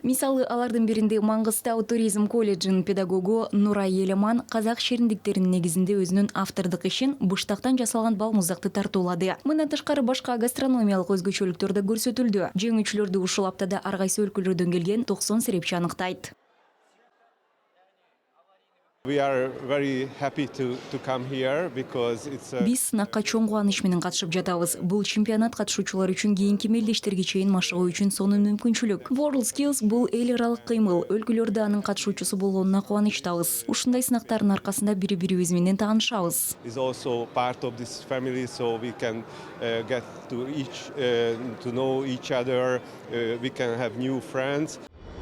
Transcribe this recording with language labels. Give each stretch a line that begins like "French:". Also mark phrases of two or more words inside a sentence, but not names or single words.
Kyrgyz: Мисалы, алардын биринде Маңгыстау туризм колледжинин педагогу Нурай Елеман казак шериндиктеринин негизинде өзүнүн автордук ишин быштактан жасалган балмуздакты тартуулады. Мындан тышкары башка гастрономиялык өзгөчөлүктөр да көрсөтүлдү. Жеңүүчүлөрдү ушул аптада ар кайсы өлкөлөрдөн келген 90 серепчи аныктайт.
English: We are very happy to come here because it's a...
Kyrgyz: Биз сынакка чоң кубаныч менен катышып жатабыз. Бул чемпионат катышуучулар үчүн кийинки мелдештерге чейин машыгуу үчүн сонун мүмкүнчүлүк. WorldSkills бул эл аралык кыймыл. Өлкөлөрдө анын катышуучусу болгонуна кубанычтабыз. Ушундай сынактардын аркасында бири-бирибиз менен таанышабыз.
English: is also part of this family, so we can get to know each other. We can have new friends.